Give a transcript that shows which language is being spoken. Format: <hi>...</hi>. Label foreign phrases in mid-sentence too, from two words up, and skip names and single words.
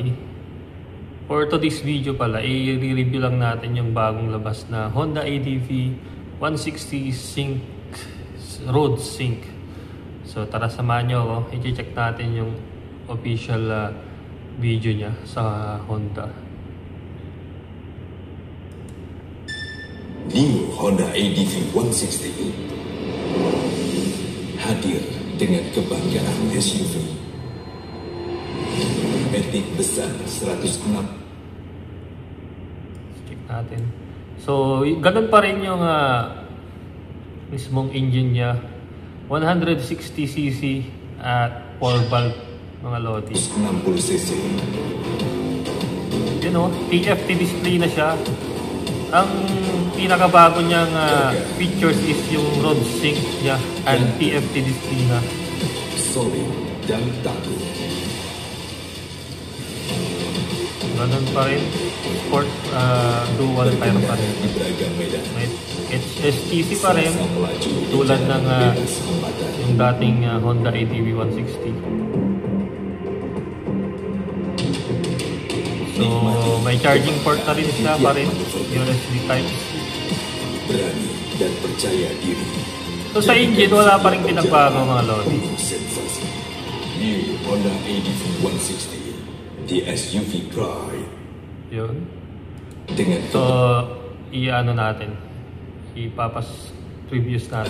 <en>For today's video</en> <tl>pala, i-review lang natin yung bagong labas na Honda ADV 160 Sync Road Sync. So tara samahan nyo ako, i-check natin yung official video niya sa Honda.</tl> <id>New Honda ADV 160 hadir dengan kebanggaan SUV. Matic besar 106.</id> <tl>Check natin. So, ganun pa rin yung mismong engine niya. 160cc at 4 valve mga Lodi. 60cc. Yun o, TFT display na siya. Ang pinakabago niyang</tl> <en>features is</en> <tl>yung road sync niya and TFT display na.</tl> <id>Solid dan tangguh.</id> <tl>Ganun pa rin.</tl> <en>Sport dual tire</en> <tl>pa rin. May HSTC pa rin. Tulad ng yung dating Honda ADV 160. So may charging port na rin siya pa rin. USB Type-C.</tl> <id>Berani dan percaya diri.</id> <tl>So sa engine wala pa rin pinagbago mga Lodi.</tl> <id>Sensasi. New Honda ADV 160.</id> <en>The SUV Pride.</en> <tl>Yun.</tl> <id>Dengan</id> <tl>So, i-ano natin. Ipapas previous natin.</tl>